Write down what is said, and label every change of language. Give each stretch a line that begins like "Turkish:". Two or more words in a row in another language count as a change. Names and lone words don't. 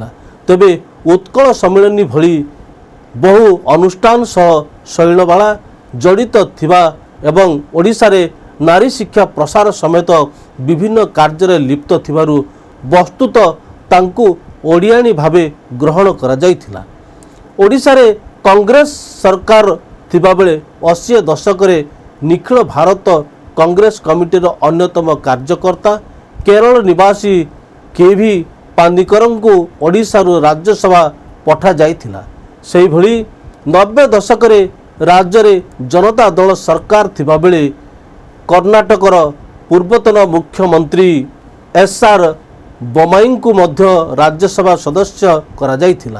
Odia: ତେବେ ଉତ୍କଳ ସମ୍ମିଳନୀ ଭଳି ବହୁ ଅନୁଷ୍ଠାନ ସହ ଶୈଳବାଳା ଜଡ଼ିତ ଥିବା ଏବଂ ଓଡ଼ିଶା ରେ ନାରୀ ଶିକ୍ଷା ପ୍ରସାର ସମେତ ବିଭିନ୍ନ କାର୍ଯ୍ୟ ଲିପ୍ତ ଥିବାରୁ ବସ୍ତୁତ ତାଙ୍କୁ ଓଡ଼ିଆଣୀ ଭାବେ ଗ୍ରହଣ କରା ଯାଇଥିଲା। ଓଡ଼ିଶା ରେ କଂଗ୍ରେସ ସରକାର ଥିବା ବେଳେ 80 ଦଶକ ରେ ନିଖିଳ ଭାରତ କଂଗ୍ରେସ କମିଟିର ଅନ୍ୟତମ କାର୍ଯ୍ୟକର୍ତ୍ତା କେରଳ ନିବାସୀ କେଭି ପାନିକରନ କୁ ଓଡ଼ିଶାରୁ ରାଜ୍ୟସଭା ପଠା ଯାଇଥିଲା। ସେହି ଭଳି 90 ଦଶକ ରେ ରାଜ୍ୟ ରେ ଜନତା ଦଳ ସରକାର ଥିବା ବେଳେ କର୍ଣ୍ଣାଟକର ପୂର୍ବତନ ମୁଖ୍ୟମନ୍ତ୍ରୀ ଏସଆର ବୋମ୍ମାଇ କୁ ମଧ୍ୟ ରାଜ୍ୟସଭା ସଦସ୍ୟ କରା ଯାଇଥିଲା।